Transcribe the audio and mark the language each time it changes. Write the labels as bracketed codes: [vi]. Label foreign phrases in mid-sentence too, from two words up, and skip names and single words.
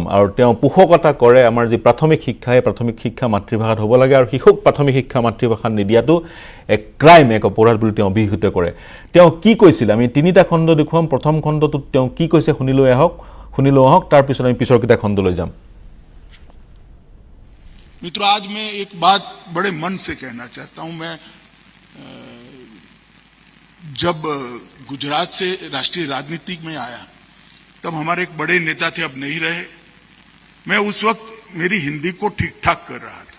[as] আৰু তেওঁ পোষকতা কৰে আমাৰ যি প্ৰাথমিক শিক্ষা, সেই প্ৰাথমিক শিক্ষা মাতৃভাষাত হ'ব লাগে, আৰু শিশুক প্ৰাথমিক শিক্ষা মাতৃভাষাত নিদিয়াটো এক ক্ৰাইম, এক অপৰাধ বুলি তেওঁ অভিহিত কৰে। তেওঁ কি কৈছিল, আমি 3টা খণ্ড দেখুৱাম। প্ৰথম খণ্ডটোত তেওঁ কি কৈছে শুনি লওঁ আহক, তাৰপিছত আমি পিছৰকেইটা খণ্ডলৈ যাম। [hi] मित्रों, आज मैं एक बात बड़े मन से कहना चाहता हूं। मैं जब गुजरात से राष्ट्रीय राजनीति में आया तब हमारे एक बड़े नेता थे, अब नहीं रहे। मैं उस वक्त मेरी हिंदी को ठीक ठाक कर रहा था।